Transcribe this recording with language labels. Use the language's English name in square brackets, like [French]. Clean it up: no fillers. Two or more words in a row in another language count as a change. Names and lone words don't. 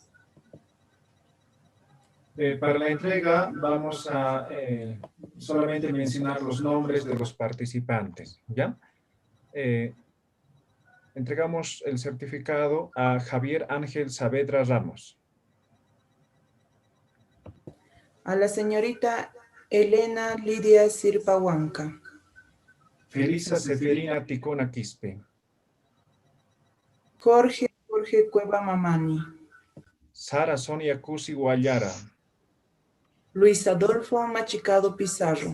[Spanish] Para la entrega vamos a solamente mencionar los nombres de los participantes, ¿ya? Entregamos el certificado a Javier Ángel Saavedra Ramos. A la señorita Elena Lidia Sirpa Huanca. Felisa Seferina Ticona Quispe. Jorge Cueva Mamani. Sara Sonia Cusi Guayara. Luis Adolfo Machicado Pizarro.